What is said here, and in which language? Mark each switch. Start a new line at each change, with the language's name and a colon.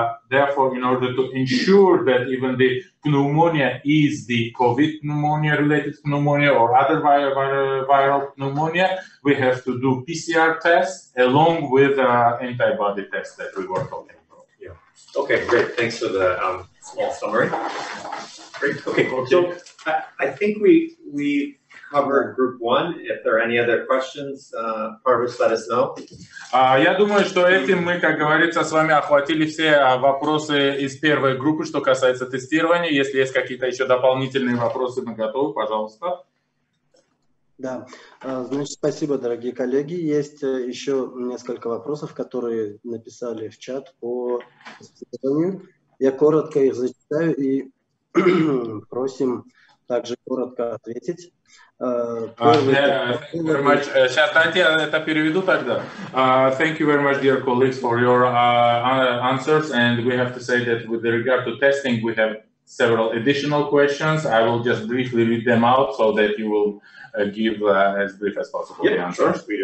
English: Therefore, in order to ensure that even the pneumonia is the COVID pneumonia-related pneumonia or other viral pneumonia, we have to do PCR tests along with antibody tests that we were talking about. Yeah. Okay, great. Thanks for the small summary. Great. Okay, so I think we covered group one. If there are any other questions, Parvish, let us know.
Russian: Я думаю, что этим мы, как говорится, с вами охватили все вопросы из первой группы, что касается тестирования. Если есть какие-то еще дополнительные вопросы, мы готовы, пожалуйста. Да, значит, спасибо, дорогие коллеги. Есть еще несколько вопросов, которые написали в чат по тестированию. Я коротко их зачитаю и просим также коротко ответить. Сейчас, дайте это переведу тогда.
English: Thank you very much, dear colleagues, for your answers. And we have to say that with regard to testing, we have several additional questions. I will just briefly read them out so that you will give as brief as possible the answers.